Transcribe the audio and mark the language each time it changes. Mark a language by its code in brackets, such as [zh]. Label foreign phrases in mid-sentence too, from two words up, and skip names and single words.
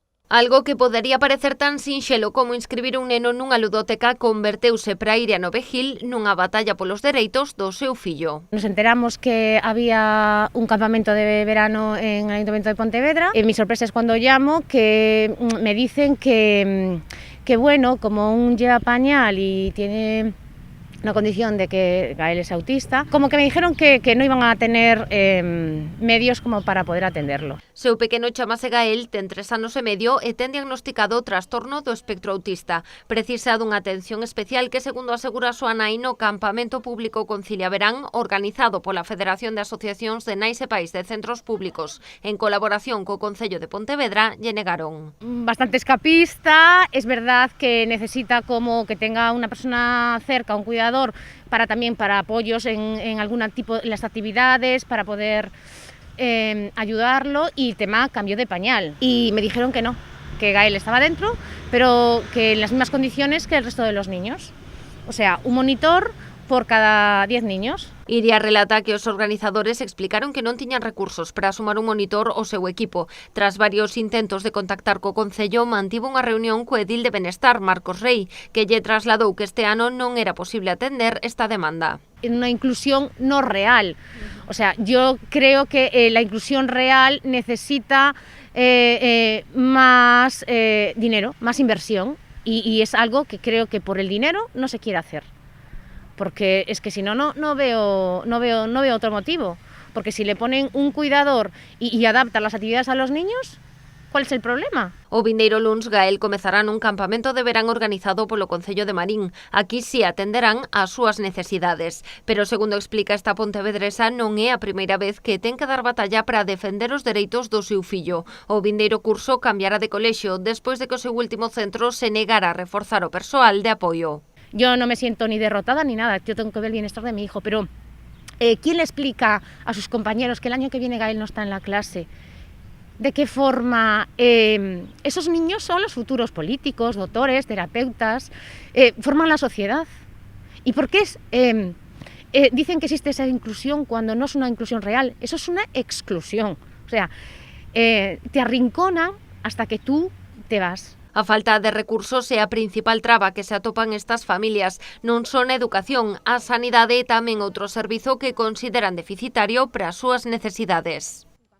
[gl] Algo que podería parecer tan sinxelo como inscribir un neno nunha ludoteca converteuse para Iria Novegil nunha batalla polos dereitos do seu fillo. [es] Nos enteramos que había un campamento de verano en el Ayuntamiento de Pontevedra y mi sorpresa es cuando llamo que me dicen que bueno, como un lleva pañal y tiene una condición de que Gael es autista, como que me dijeron que no iban a tener medios como para poder atenderlo. [gl] Seu pequeno chamase Gael, ten 3 anos e medio e ten diagnosticado o trastorno do espectro autista. Precisa dunha atención especial que, segundo asegura a súa nai, no campamento público Concilia Verán, organizado pola Federación de Asociacións de Nais e Pais de Centros Públicos, en colaboración co Concello de Pontevedra, lle negaron. [es] Bastante escapista, es verdad que necesita como que tenga una persona cerca, un cuidador, para apoyos en algún tipo de las actividades, para poder ayudarlo, y el tema cambio de pañal. Y me dijeron que no, que Gael estaba dentro, pero que en las mismas condiciones que el resto de los niños. O sea, un monitor por cada 10 niños. [gl] Iria relata que os organizadores explicaron que non tiñan recursos para sumar un monitor ao seu equipo. Tras varios intentos de contactar co Concello, mantivo unha reunión co edil de Benestar, Marcos Rey, que lle trasladou que este ano non era posible atender esta demanda. [es] En una inclusión no real. O sea, yo creo que la inclusión real necesita más dinero, más inversión, y es algo que creo que por el dinero no se quiere hacer. Porque es que si no veo otro motivo. Porque si le ponen un cuidador y adaptan las actividades a los niños, ¿cuál es el problema? [gl] O vindeiro luns, Gael comezará nun campamento de verán organizado polo Concello de Marín. Aquí si atenderán ás súas necesidades. Pero, segundo explica esta pontevedresa, non é a primeira vez que ten que dar batalla para defender os dereitos do seu fillo. O vindeiro curso cambiará de colexio despois de que o seu último centro se negara a reforzar o persoal de apoio. [es] Yo no me siento ni derrotada ni nada, yo tengo que ver el bienestar de mi hijo, pero ¿quién le explica a sus compañeros que el año que viene Gael no está en la clase? ¿De qué forma esos niños son los futuros políticos, doctores, terapeutas, forman la sociedad? ¿Y por qué dicen que existe esa inclusión cuando no es una inclusión real? Eso es una exclusión, o sea, te arrinconan hasta que tú te vas. [gl] A falta de recursos é a principal traba que se atopan estas familias. Non son a educación, a sanidade e tamén outro servizo que consideran deficitario para as súas necesidades.